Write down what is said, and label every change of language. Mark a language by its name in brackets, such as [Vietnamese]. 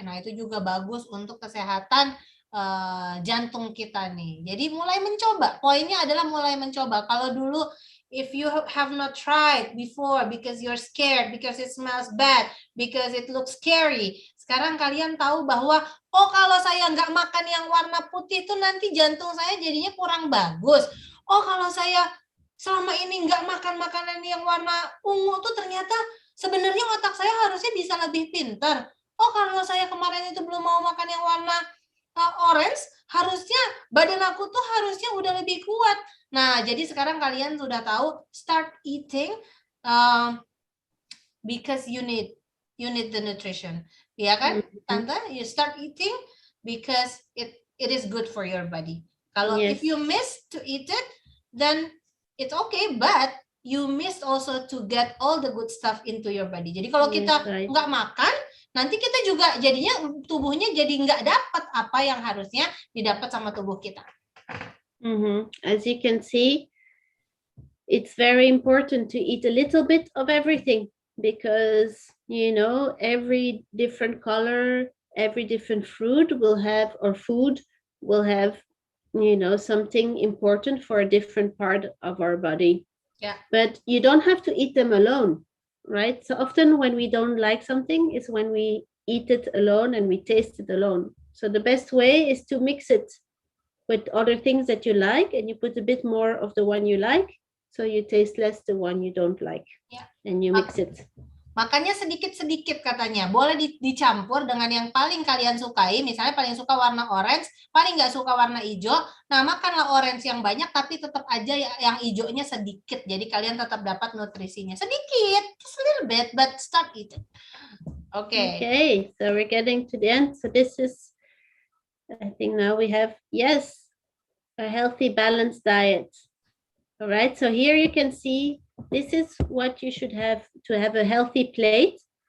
[Indonesian] Nah, itu juga bagus untuk kesehatan jantung kita nih. Jadi mulai mencoba. Poinnya adalah mulai mencoba. Kalau dulu [English] if you have not tried before because you're scared, because it smells bad, because it looks scary. [Indonesian] Sekarang kalian tahu bahwa kalau saya nggak makan yang warna putih itu nanti jantung saya jadinya kurang bagus. Kalau saya selama ini nggak makan makanan yang warna ungu tuh ternyata sebenarnya otak saya harusnya bisa lebih pintar. Kalau saya kemarin itu belum mau makan yang warna orange, harusnya badan aku tuh harusnya udah lebih kuat. Nah, jadi sekarang kalian sudah tahu, [English] start eating because you need the nutrition. [Indonesian] Ya kan, Tante? [English] You start eating because it is good for your body. [Indonesian] Kalau [English] if you miss to eat it, then it's okay, but you miss also to get all the good stuff into your body. [Indonesian] Jadi kalau kita nggak makan, nanti kita juga jadinya tubuhnya jadi nggak dapat apa yang harusnya didapat sama tubuh kita. [English] As you can see, it's very important to eat a little bit of everything because, you know, every different color, every different fruit will have, or food will have, you know, something important for a different part of our body. Yeah. But you don't have to eat them alone, right? So often when we don't like something is when we eat it alone and we taste it alone. So the best way is to mix it with other things that you like, and you put a bit more of the one you like, so you taste less the one you don't like. Yeah. And you mix it. [Indonesian] Makanya sedikit-sedikit katanya, boleh dicampur dengan yang paling kalian sukai, misalnya paling suka warna orange, paling nggak suka warna hijau, nah makanlah orange yang banyak, tapi tetap aja yang hijaunya sedikit, jadi kalian tetap dapat nutrisinya. Sedikit, [English] just a little bit, but start eating. Okay, so we're getting to the end. So this is, I think now we have, a healthy, balanced diet. All right, so here you can see, this is what you should have to have a healthy plate.